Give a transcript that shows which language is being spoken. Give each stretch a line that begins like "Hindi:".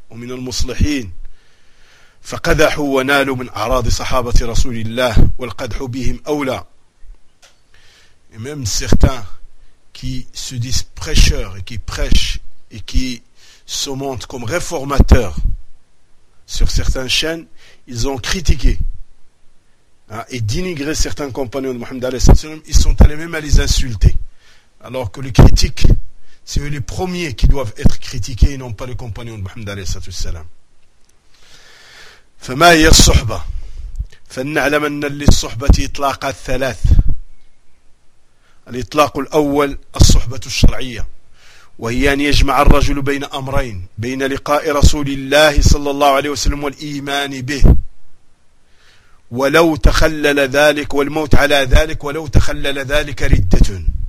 Arabic: ومن المصلحين فقدحوا ونالوا من أعراض صحابة رسول الله والقدح بهم أولى.
French: Et même certains qui se disent prêcheurs et qui prêchent et qui se montrent comme réformateurs sur certaines chaînes, ils ont critiqué et dénigré certains compagnons de Mohammed alayhi sallam. Ils sont allés même à les insulter, alors que les critiques, c'est eux les premiers qui doivent être critiqués et non pas les compagnons de Muhammad alayhi salatu wassalam.
Arabic: فما هي الصحبة فلنعلم أن للصحبة إطلاقات ثلاث. الإطلاق الأول الصحبة الشرعية، وهي أن يجمع الرجل بين أمرين، بين لقاء رسول الله صلى الله عليه وسلم والإيمان به، ولو تخلل ذلك والموت على ذلك ولو تخلل ذلك ردة.